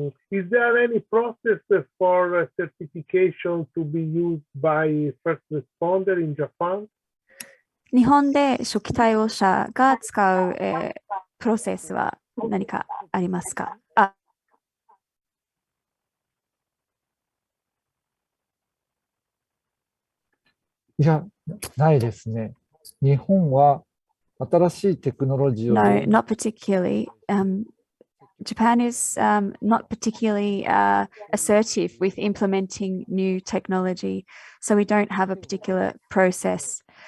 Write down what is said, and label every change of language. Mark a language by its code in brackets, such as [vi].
[en] Is there any process for certification to be used by first responder in Japan? [ja] 日本で初期対応者が使う、プロセスは何かありますか？いや、ないですね。日本は新しいテクノロジーを [en] No, not particularly. Japan is not particularly assertive with implementing new technology, so we don't have a particular process.